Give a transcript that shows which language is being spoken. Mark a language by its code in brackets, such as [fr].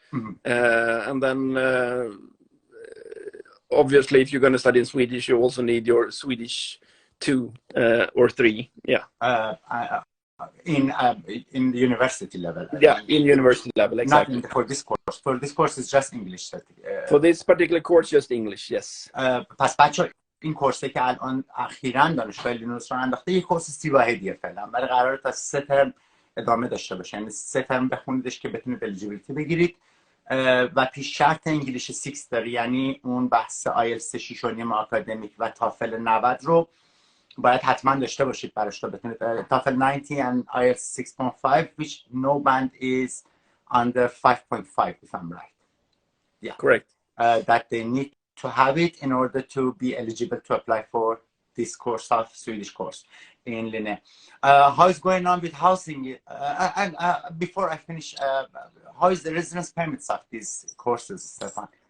[en] And then obviously, if you're going to study in Swedish, you also need your Swedish 2 or 3. Yeah. in the university level. Yeah, in university level, exactly. Not for this course. For this course, it's just English. For this particular course, just English, yes. [fa] پس بچه این کورسی که الان اخیراً دانشگاه لینئوس رو انداخته یک کورس 30 واحدیه فعلا، ولی قراره تا 3 ترم ادامه داشته باشه، یعنی 3 ترم بخونیدش که بتونید الیجیبیلیتی بگیرید و پیش شرط انگلیش 6 داره، یعنی اون بحث آیلتس 6.5 آکادمیک و تافل 90 رو باید حتما داشته باشید براش تا بتونید تافل 90 [en] and IELTS 6.5 which no band is under 5.5 if I'm right. Yeah. Correct. That they need to have it in order to be eligible to apply for this course of Swedish course in Linne. How is going on with housing? And before I finish, how is the residence permits of these courses, Stefan?